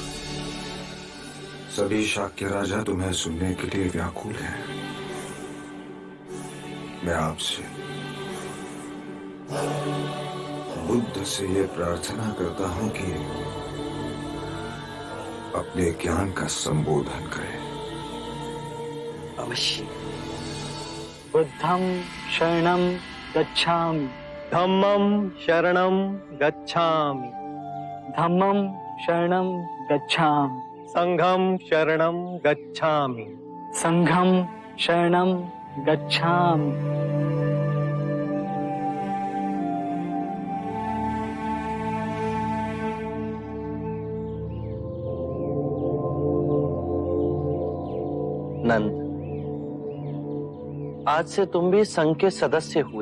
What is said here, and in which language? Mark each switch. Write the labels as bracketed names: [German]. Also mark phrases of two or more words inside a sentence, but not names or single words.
[Hindi] सभी शाक्य राजा तुम्हें सुनने के लिए व्याकुल हैं। मैं आपसे बुद्ध से ये प्रार्थना करता हूं कि अपने ज्ञान का संबोधन करें। अवश्य। [Pali] बुद्धं शरणं गच्छामि, धम्मं शरणं गच्छामि, धम्मं शरणं गच्छामि, संघं शरणं गच्छामि, संघं शरणं गच्छामि। [Hindi] नंद, आज से तुम भी संघ के सदस्य हुए।